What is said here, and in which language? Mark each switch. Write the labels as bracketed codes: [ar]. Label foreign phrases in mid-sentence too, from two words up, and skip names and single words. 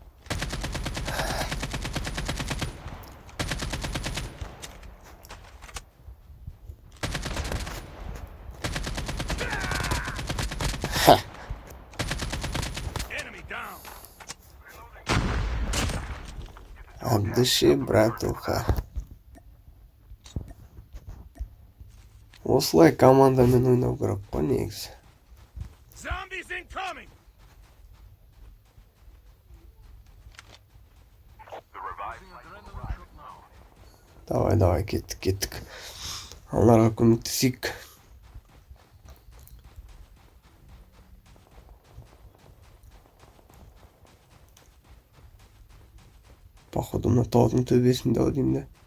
[en] Enemy down. [ru] От души, братуха. [kk] Осылай командамен ойнау керек қой негізі. [en] Zombies incoming. [kk] Давай, кеттік. Оларға көмектесейік. Походу, мына таудың төбесінде ау деймін да.